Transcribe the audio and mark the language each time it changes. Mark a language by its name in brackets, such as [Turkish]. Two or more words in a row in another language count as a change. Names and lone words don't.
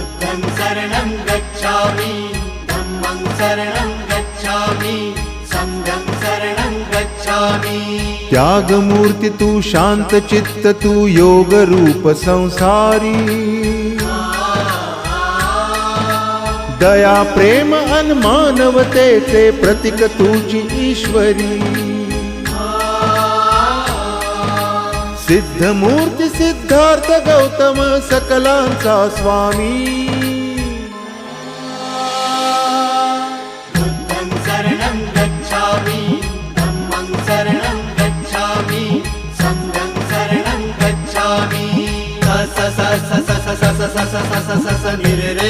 [Pali] बुद्धं शरणं गच्छामि, धम्मं शरणं गच्छामि, संघं शरणं गच्छामि। [Marathi] त्यागमूर्ती तू, शांत चित्त तू, योग रूप संसारी, दया प्रेम अन मानवतेचे प्रतीक तुझी ईश्वरी। सिद्धमूर्ती सिद्धार्थ गौतम सकलांचा स्वामी, [Pali] बुद्धं शरणं गच्छामि, धम्मं शरणं गच्छामि, संघं शरणं गच्छामि। स स स स स स स स स स स स स नि रे